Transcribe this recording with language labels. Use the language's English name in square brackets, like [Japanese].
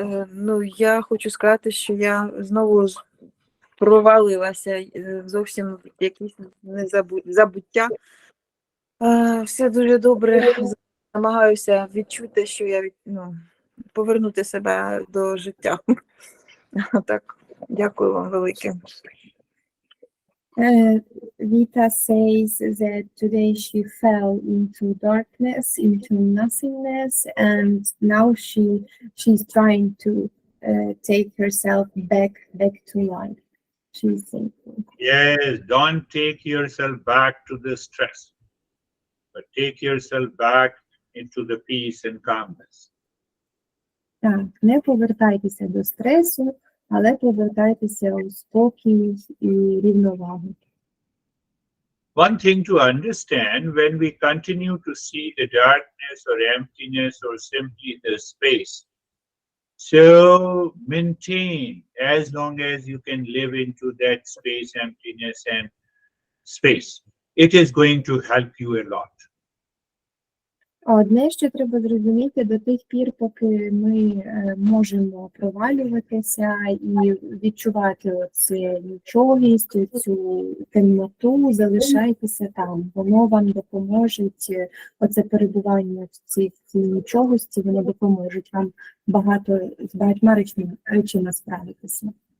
[Ukrainian] Ну, я хочу сказати, що я знову провалилася зовсім в якісь забуття. Все дуже добре, намагаюся відчути, що я повернути себе до життя. Так, дякую вам велике. [English] Vita says that today she fell into darkness, into nothingness, and now she's trying to take herself back to life. She's thankful. Yes, don't take yourself back to the stress, but take yourself back into the peace and calmness. [Ukrainian] Так, не повертайтеся до стресу, але повертайтеся у спокій і рівновагу. [English] One thing to understand, when we continue to see the darkness or emptiness or simply the space, so maintain as long as you can live into that space, emptiness and space. It is going to help you a lot. [Ukrainian] Одне, що треба зрозуміти, до тих пір, поки ми можемо провалюватися і відчувати оцю нічогість, цю темноту, залишайтеся там. Воно вам допоможе, оце перебування в цій нічогості, воно допоможе вам з багатьма речами справитися.